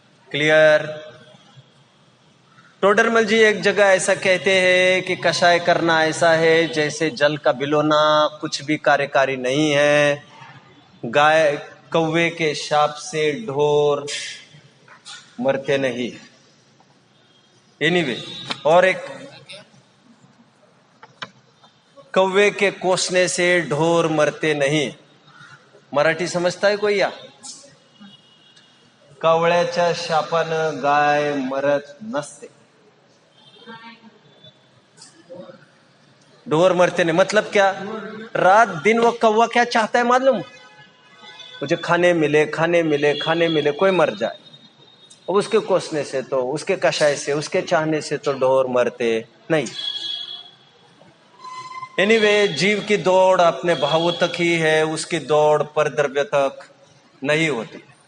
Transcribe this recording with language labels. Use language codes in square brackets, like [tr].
[hi] Clear? Todarmal जी एक जगह ऐसा कहते हैं कि कषाय करना ऐसा है जैसे जल का बिलोना, कुछ भी कार्यकारी नहीं है। गाय कौवे के शाप से ढोर मरते नहीं। एनीवे, और एक कौवे के कोसने से ढोर मरते नहीं। मराठी समजता है कोई? [mr] या कावळ्याच्या शापानं गाय मरत नसते, [hi] ढोर मरते नहीं। मतलब क्या? रात दिन वो कौवा क्या चाहता है मालूम? मुझे खाने मिले, खाने मिले, खाने मिले, कोई मर जाए। अब उसके कोसने से तो, उसके कषाय से, उसके चाहने से तो ढोर मरते नहीं। एनीवे, जीव की दौड़ अपने भावों तक ही है, उसकी दौड़ पर द्रव्य तक नहीं होती।